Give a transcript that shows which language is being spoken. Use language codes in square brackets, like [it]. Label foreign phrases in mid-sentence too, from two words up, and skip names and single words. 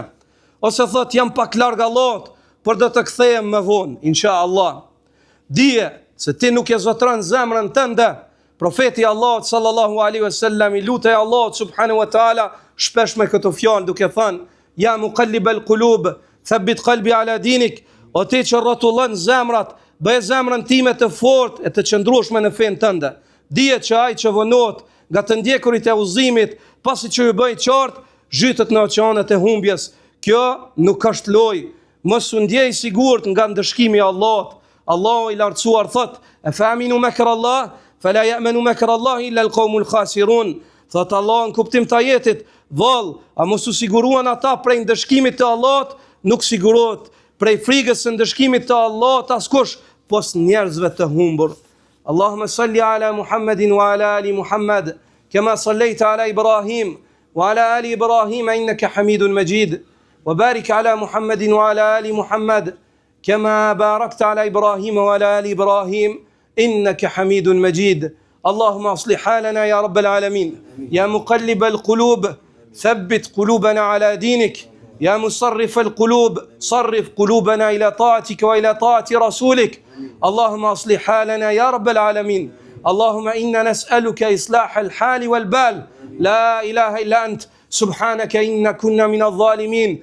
[sq] Ose thot: "Jam pak larg Allahut, por do të kthehem më vonë, inshallah." Dije se ti nuk e zotron zemrën tënde Profeti Allahut [ar] صلى الله عليه وسلم [sq] I lutej Allahut [ar] سبحانه وتعالى [sq] shpesh me këtë fjalë duke thënë: [ar] يا مقلب القلوب ثبت قلبي على دينك. [sq] O ti që rrotullon zemrat, bëj zemrën time të fortë e të qëndrueshme në fen tënde. Dihet që ai që vonohet nga të ndjekurit e udhëzimit, pasi që ju bëj qartë, zhytet në oqeanet e humbjes. Kjo nuk është lojë. Mos u ndjej sigurt nga ndëshkimi I Allahut. Allahu I lartësuar thot: [ar] أفأمنوا مكر الله فلا يأمن مكر الله إلا القوم الخاسرون. [sq] Thot Allah në kuptim të ajetit: vallë, a mos u siguruan ata prej ndëshkimit të Allahut? Nuk sigurohet prej frikës së ndëshkimit të Allahut askush, pos njerëzve të humbur. [ar] اللهم صل على محمد وعلى آل محمد كما صليت على إبراهيم وعلى آل إبراهيم إنك حميد مجيد. وبارك على محمد وعلى آل محمد كما باركت على إبراهيم وعلى آل إبراهيم إنك حميد مجيد. اللهم أصلح حالنا يا رب العالمين. يا مقلب القلوب, ثبت قلوبنا على دينك. يا مصرف القلوب صرف قلوبنا إلى طاعتك وإلى طاعة رسولك. اللهم أصلح حالنا يا رب العالمين. اللهم إنا نسألك إصلاح الحال والبال. لا إله إلا أنت سبحانك إنا كنا من الظالمين.